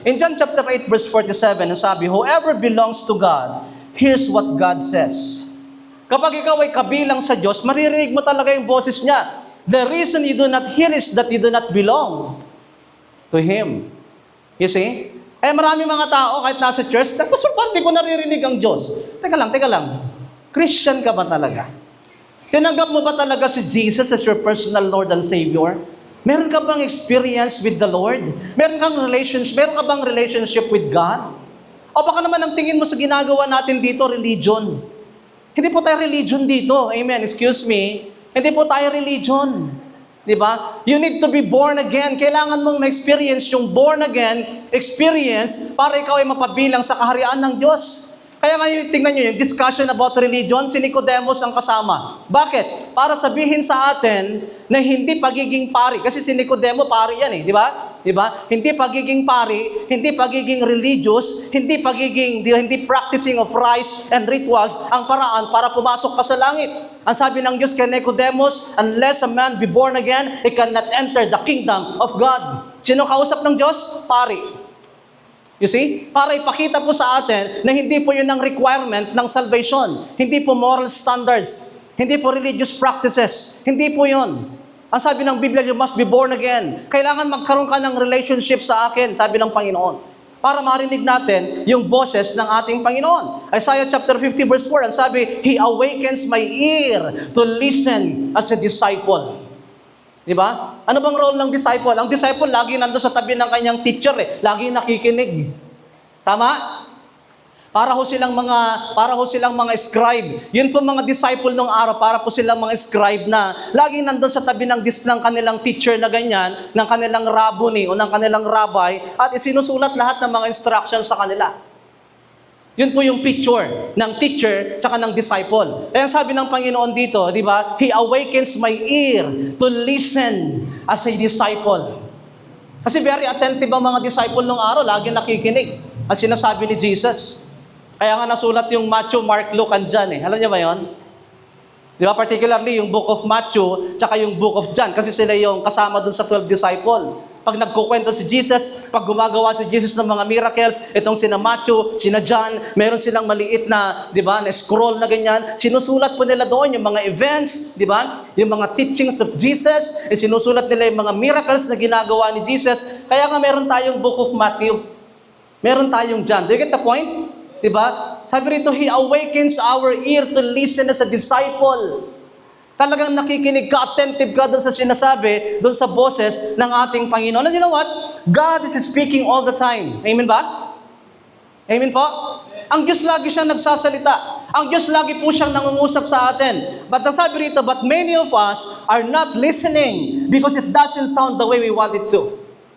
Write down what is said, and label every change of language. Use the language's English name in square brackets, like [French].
[English] In John chapter 8 verse 47, [Filipino] sabi, [English] whoever belongs to God, here's what God says. [Filipino] Kapag ikaw ay kabilang sa Diyos, maririnig mo talaga yung boses niya. [English] The reason you do not hear is that you do not belong to Him. You see? [Filipino] Eh marami mga tao kahit nasa church, Pastor, hindi ko naririnig ang Diyos. Teka lang. Christian ka ba talaga? Tinanggap mo ba talaga si Jesus [English] as your personal Lord and Savior? [Filipino] Meron ka bang [English] experience with the Lord? Meron ka bang relationship with God? [Filipino] O baka naman ang tingin mo sa ginagawa natin dito, religion. Hindi po tayo religion dito. Amen. [English] Excuse me. [Filipino] Hindi po tayo religion. Di ba? [English] You need to be born again. [Filipino] Kailangan mong ma-experience yung born again experience para ikaw ay mapabilang sa kaharian ng Diyos. Kaya ngayon, tingnan nyo yung discussion about religion, si Nicodemus ang kasama. Bakit? Para sabihin sa atin na hindi pagiging pari. Kasi si Nicodemo, pari yan eh, di ba? Di ba? Hindi pagiging pari, hindi pagiging religious, hindi [English] practicing of rites and rituals [Filipino] ang paraan para pumasok ka sa langit. Ang sabi ng Diyos kay Nicodemus, [English] unless a man be born again, he cannot enter the kingdom of God. [Filipino] Sino kausap ng Diyos? Pari. [English] You see? [Filipino] Para ipakita po sa atin na hindi po yun ang requirement ng salvation. Hindi po moral standards. Hindi po religious practices. Hindi po yun. Ang sabi ng Biblia, [English] you must be born again. [Filipino] Kailangan magkaroon ka ng relationship sa akin, sabi ng Panginoon. para marinig natin yung boses ng ating Panginoon. [English] Isaiah chapter 50 verse 4, [Filipino] ang sabi, [English] He awakens my ear to listen as a disciple. [Filipino] Di ba? Ano bang role ng disciple? Ang disciple lagi nando sa tabi ng kanyang teacher Lagi nakikinig. Tama? Para ho silang mga scribe. Yun po mga disciple nung araw, para po silang mga scribe na laging nandun sa tabi ng kanilang teacher na ganyan, ng kanilang rabboni o ng kanilang rabbi, at isinusulat lahat ng mga instructions sa kanila. Yun po yung picture ng teacher tsaka ng disciple. Kaya sabi ng Panginoon dito, di ba? [English] He awakens my ear to listen as a disciple. [Filipino] Kasi very attentive ang mga disciple nung araw, lagi nakikinig ang sinasabi ni Jesus. Kaya nga nasulat yung Matthew, Mark, Luke, and John Alam niyo ba yun? Di ba? Particularly yung book of Matthew, tsaka yung book of John, kasi sila yung kasama dun sa 12 disciple. Pag nagkukwento si Jesus, pag gumagawa si Jesus ng mga miracles, itong sina Matthew, sina John, meron silang maliit na, di ba, na scroll na ganyan. Sinusulat po nila doon yung mga events, di ba? Yung mga teachings of Jesus, sinusulat nila yung mga miracles na ginagawa ni Jesus. Kaya nga meron tayong book of Matthew. Meron tayong John. [English] Do you get the point? [Filipino] Diba? Sabi rito, [English] He awakens our ear to listen as a disciple. [Filipino] Talagang nakikinig ka, attentive ka doon sa sinasabi, doon sa boses ng ating Panginoon. [English] And you know what? God is speaking all the time. [Filipino] Amen ba? Amen po? Ang Diyos lagi siyang nagsasalita. Ang Diyos lagi po siyang nangungusap sa atin. [English] But [Filipino] ang sabi rito, [English] but many of us are not listening because it doesn't sound the way we want it to.